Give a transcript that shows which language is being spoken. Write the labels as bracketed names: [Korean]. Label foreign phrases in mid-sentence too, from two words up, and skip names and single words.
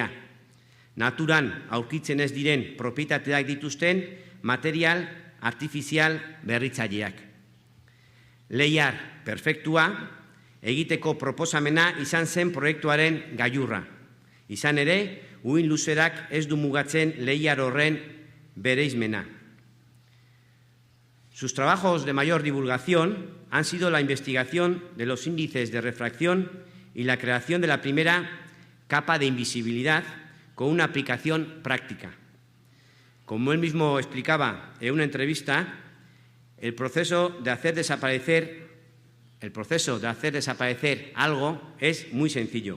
[Basque] Naturan aurkitzen ez diren propietateak dituzten material artifizial berritzaileak. Leiar perfektua egiteko proposamena izan zen proiektuaren gailurra. Izan ere, uhin luzerak ez du mugatzen leiar horren bereizmena. [Spanish] Sus trabajos de mayor divulgación han sido la investigación de los índices de refracción y la creación de la primera capa de invisibilidad con una aplicación práctica. Como él mismo explicaba en una entrevista, el proceso de hacer desaparecer algo es muy sencillo.